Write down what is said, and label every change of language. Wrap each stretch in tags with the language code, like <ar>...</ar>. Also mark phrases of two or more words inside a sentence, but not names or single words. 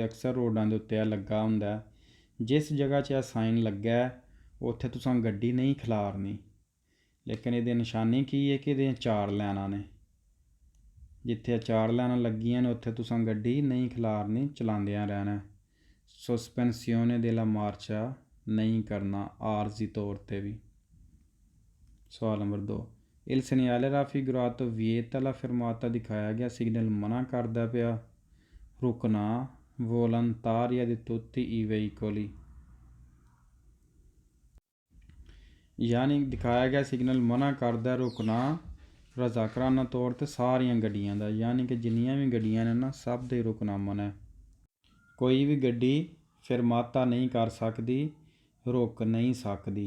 <pa>ਅਕਸਰ ਰੋਡਾਂ ਦੇ ਉੱਤੇ ਇਹ ਲੱਗਾ ਹੁੰਦਾ, ਜਿਸ ਜਗ੍ਹਾ 'ਚ ਇਹ ਸਾਈਨ ਲੱਗਾ ਉੱਥੇ ਤੁਸੀਂ ਗੱਡੀ ਨਹੀਂ ਖਿਲਾਰਨੀ, ਲੇਕਿਨ ਇਹਦੀ ਨਿਸ਼ਾਨੀ ਕੀ ਹੈ ਕਿ ਇਹਦੀਆਂ 4 ਲਾਈਨਾਂ ਨੇ, ਜਿੱਥੇ 4 ਲਾਈਨਾਂ ਲੱਗੀਆਂ ਨੇ ਉੱਥੇ ਤੁਸੀਂ ਗੱਡੀ ਨਹੀਂ ਖਿਲਾਰਨੀ, ਚਲਾਉਂਦਿਆਂ ਰਹਿਣਾ।</pa> <it>sospensione della marcia</it> <pa>ਨਹੀਂ ਕਰਨਾ ਆਰਜ਼ੀ ਤੌਰ 'ਤੇ ਵੀ। ਸਵਾਲ ਨੰਬਰ 2,</pa> <it>Il segnale raffigurato vieta la fermata।</it> <pa>ਦਿਖਾਇਆ ਗਿਆ ਸਿਗਨਲ ਮਨਾ ਕਰਦਾ ਪਿਆ ਰੁਕਣਾ</pa> <it>volontaria di tutti i veicoli।</it> <pa>ਯਾਨੀ ਦਿਖਾਇਆ ਗਿਆ ਸਿਗਨਲ ਮਨਾ ਕਰਦਾ ਰੁਕਣਾ ਰਜ਼ਾਕਰਾਨਾ ਤੌਰ 'ਤੇ ਸਾਰੀਆਂ ਗੱਡੀਆਂ ਦਾ, ਯਾਨੀ ਕਿ ਜਿੰਨੀਆਂ ਵੀ ਗੱਡੀਆਂ ਨੇ ਨਾ ਸਭ ਦੇ ਰੁਕਣਾ ਮਨਾ। ਕੋਈ ਵੀ ਗੱਡੀ ਫਿਰਮਾਤਾ ਨਹੀਂ ਕਰ ਸਕਦੀ, ਰੁਕ ਨਹੀਂ ਸਕਦੀ।</pa>